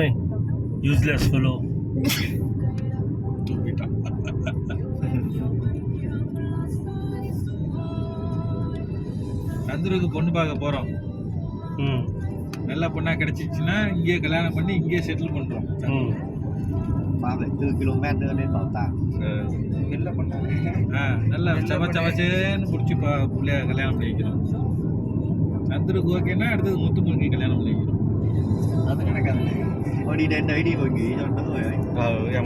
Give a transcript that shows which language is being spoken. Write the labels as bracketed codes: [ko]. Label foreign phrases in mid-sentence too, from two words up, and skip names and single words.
[en] Useless fellow. [ta] சந்துருக்கு பொண்ணு பார்க்க போகிறோம். நல்ல பொண்ணாக கிடச்சிச்சின்னா இங்கேயே கல்யாணம் பண்ணி இங்கேயே செட்டில் பண்ணுறோம். [vi] 34 km nữa đến bảo tàng. [ta] நல்ல பொண்ணா நல்லா சவச்சேன்னு பிடிச்சி பிள்ளைய கல்யாணம் பண்ணி வைக்கிறோம். சந்துருக்கு ஓகேன்னா அடுத்தது முத்துமுருகி கல்யாணம் பண்ணி வைக்கிறோம். அது நடக்காது. [vi] đi đến đấy đi rồi nghỉ cho nó rồi ấy.